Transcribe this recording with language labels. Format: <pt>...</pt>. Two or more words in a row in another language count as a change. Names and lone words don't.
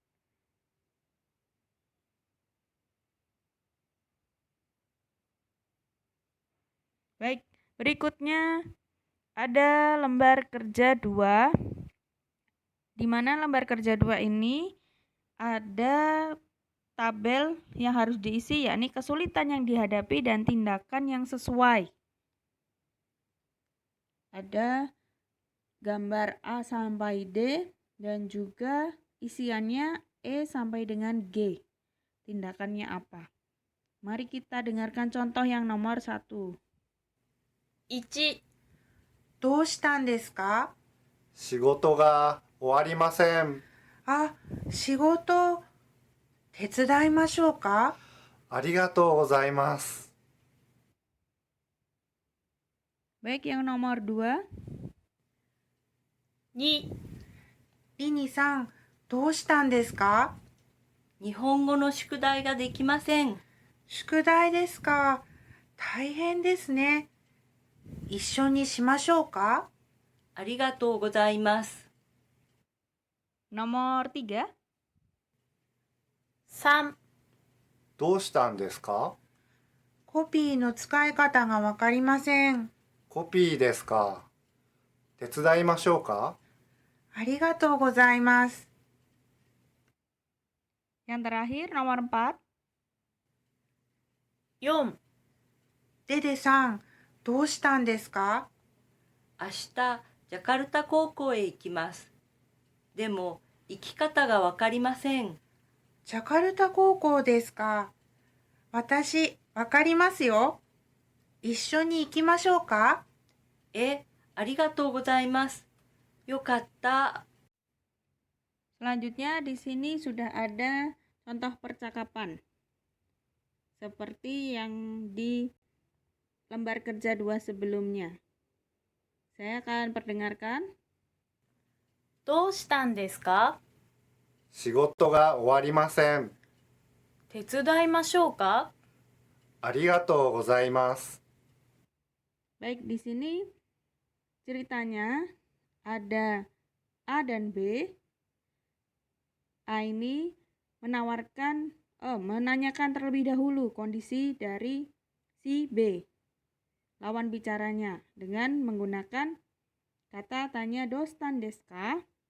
<id>Baik, berikutnya ada lembar kerja 2, di mana lembar kerja 2 ini ada tabel yang harus diisi, yakni kesulitan yang dihadapi dan tindakan yang sesuai. Ada gambar A sampai D dan juga isiannya E sampai dengan G. Tindakannya apa? Mari kita dengarkan contoh yang nomor 1.</id> <ja>1、どうしたんですか？仕事が終わりません。あ、仕事、手伝いましょうか？ありがとうございます。</ja> <id>Baik, yang nomor 2.</id> <ja>2、リニさん、どうしたんですか？日本語の宿題ができません。宿題ですか。大変ですね。一緒にしましょうか？ありがとうございます。</ja> <id>Nomor 3.</id> <ja>3、どうしたんですか？コピーの使い方がわかりません。コピーですか。手伝いましょうか？ありがとうございます。</ja> <id>Yang terakhir, nomor 4.</id> <ja>4、デデさん、どうしたんですか？明日ジャカルタ高校へ行きます。でも行き方がわかりません。ジャカルタ高校ですか。私、わかりますよ。一緒に行きましょうか？ありがとうございます。よかった。</ja> <id>Selanjutnya di sini sudah ada contoh percakapan. Seperti yang di lembar kerja 2 sebelumnya. Saya akan perdengarkan.</id> <ja>どうしたんですか？仕事が終わりません。手伝いましょうか？ありがとうございます。</ja> <id>Baik, di sini ceritanya ada A dan B. A ini menanyakan terlebih dahulu kondisi dari si B, lawan bicaranya, dengan menggunakan kata tanya</id> <ja>どうしたんですか?</ja>